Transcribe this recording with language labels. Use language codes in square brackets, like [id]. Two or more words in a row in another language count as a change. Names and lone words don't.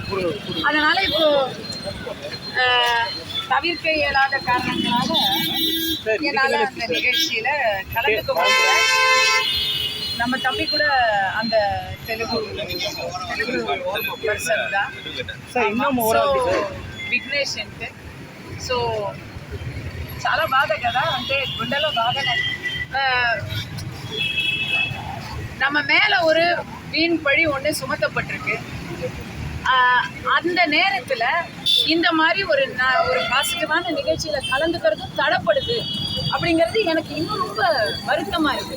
[ta] அதனால இப்போ தவிர்க்க இயலாத காரணங்களால என்னால் அந்த நிகழ்ச்சியில கலந்துக்க முடியல. நம்ம தம்பி கூட அந்த தெலுங்கு பர்சன் தான், [te] విఘ్నేష్ అంటే. సో చాలా బాధ కదా, అంటే గుండెలో బాధనే. [ta] நம்ம மேலே ஒரு வீண் பழி ஒன்று சுமத்தப்பட்டிருக்கு. அந்த நேரத்தில் இந்த மாதிரி ஒரு பாசிட்டிவான நிகழ்ச்சியில் கலந்துக்கிறதும் தடைப்படுது அப்படிங்கிறது எனக்கு இன்னும் ரொம்ப வருத்தமாக இருக்குது.